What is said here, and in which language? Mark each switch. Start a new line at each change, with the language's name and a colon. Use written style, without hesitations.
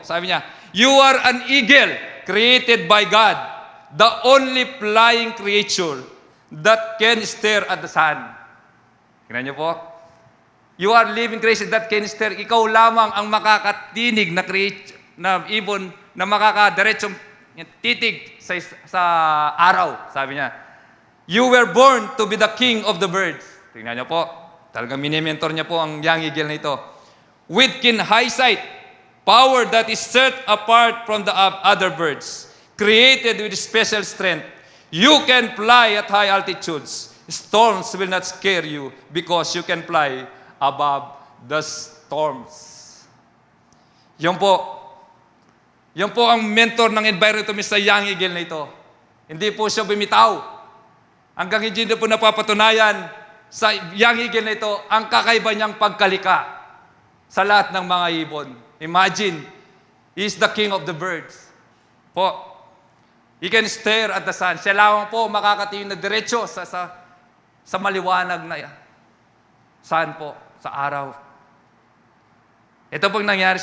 English: Sabi niya, you are an eagle created by God, the only flying creature that can stare at the sun.
Filipino: Tingnan niyo po.
English: You are living creature that can stare.
Filipino: Ikaw lamang ang makakatinig na ibon na makakadiretsong titig sa araw. Sabi niya,
English: you were born to be the king of the birds.
Filipino: Tingnan niyo po. Talagang mini-mentor niya po ang young eagle na ito.
English: With keen high sight, power that is set apart from the other birds, created with special strength. You can fly at high altitudes. Storms will not scare you because you can fly above the storms.
Filipino: Yan po ang mentor ng environmentalist sa young eagle na ito. Hindi po siya bumitaw. Hanggang hindi na po napapatunayan sa young eagle na ito ang kakaiba niyang pagkalika. sa lahat ng mga ibon.
English: Imagine, He is the king of the birds. Po, He can stare at the sun.
Filipino: Siya lamang po makakatingin na diretso sa maliwanag na sun po, sa araw. Ito pong nangyari.